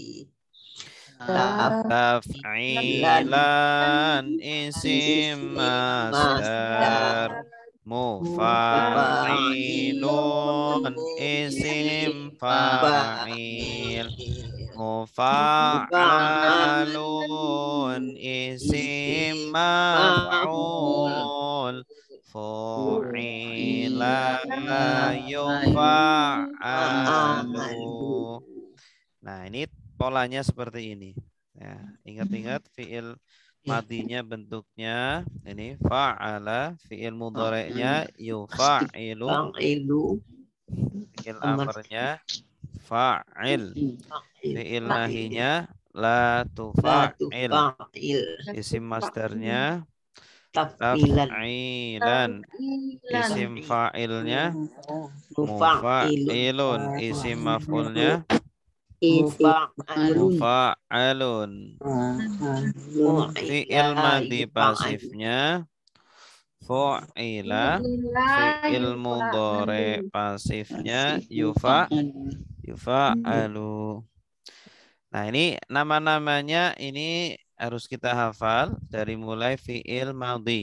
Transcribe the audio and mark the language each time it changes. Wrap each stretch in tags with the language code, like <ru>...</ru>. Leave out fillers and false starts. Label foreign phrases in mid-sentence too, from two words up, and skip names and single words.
<ar>تفعيلا اسم مصدر مفعل اسم فاعل مفعل اسم مفعول فعل يفعل.</ar> <id>Nah, ini polanya seperti ini. Ya, ingat-ingat fiil madinya bentuknya ini fa'ala, fiil mudhari'nya yufa'ilu, fiil amarnya fa'il, fiil nahinya</id> <ar>la tufa'il,</ar> <id>isim masdarnya taf'ilan, isim fa'ilnya mufa'ilun, isim maf'ulnya mufa'alun. Fi'il madhi pasifnya fu'ila, fi'il mudhari pasifnya yufa'alu. Nah, ini nama-namanya ini harus kita hafal dari mulai fi'il madhi.</id>